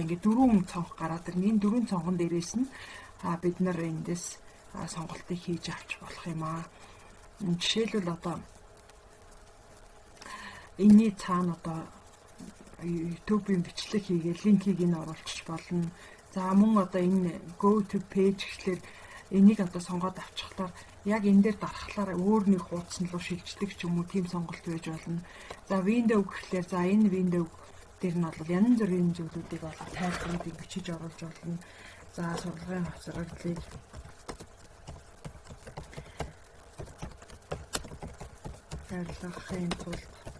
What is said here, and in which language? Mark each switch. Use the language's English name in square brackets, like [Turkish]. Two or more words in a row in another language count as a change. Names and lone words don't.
[Mongolian] Ингээд дөрвөн цонх гараад ирнэ. Энэ дөрвөн цонхон дээрээс нь бид нар эндээс сонголтыг хийж авч болох юм аа. Жишээлбэл одоо энэний цаана одоо YouTube-ийн бичлэг хийгээл линкийг нь оруулчих болно. За мөн одоо энэ [English] go to page [Mongolian] гэхлээр энийг одоо сонгоод авчихлаар яг энэ дээр дарахлаар өөр нэг хуудас руу шилждэг ч юм уу тийм сонголт байж болно. За window гэхлээр за энэ window дээр нь бол янз бүрийн зүйлүүдийг бол тайлбаруудыг бичиж оруулж болно. За сурлагын хоцрогдлыг авилгахын тулд